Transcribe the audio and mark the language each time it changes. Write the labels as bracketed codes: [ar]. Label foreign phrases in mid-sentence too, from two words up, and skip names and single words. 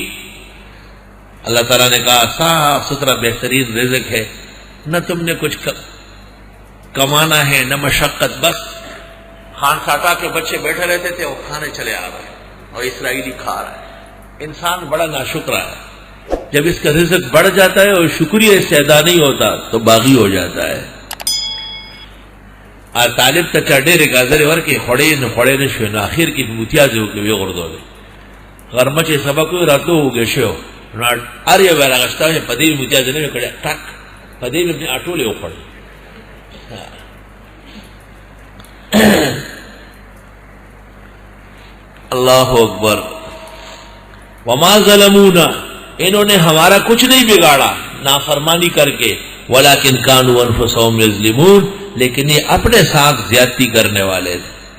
[ur] اللہ تعالیٰ نے کہا صاف ستھرا بہترین رزق ہے، نہ تم نے کچھ کمانا ہے نہ مشقت، بس خان ساٹا کے بچے بیٹھے رہتے تھے، وہ کھانے چلے آ رہے ہیں اور اسرائیلی کھا رہا ہے۔ انسان بڑا ناشکرا ہے، جب اس کا رزق بڑھ جاتا ہے اور شکریہ اس سے ادا نہیں ہوتا تو باغی ہو جاتا ہے۔ [ps] طالب تا ډېرې ګازرې ورکې خوړې نه خوړې نه شوې، نو اخر کې متیازې وکړې ویې غورځولې، غرمه چې سبق وي راته وږی شوی نو هر یو به یې راغشته وې، په دې مې متیازې نه وې کړې، ټک په دې مې اټولې وخوړې۔ [ar] اللہ اکبر۔ وما ظلمونا، [ur] انہوں نے ہمارا کچھ نہیں بگاڑا نافرمانی کر کے، [ar] ولیکن کانوا انفسہم یظلمون، [ur] لیکن یہ اپنے ساتھ زیادتی کرنے والے تھے۔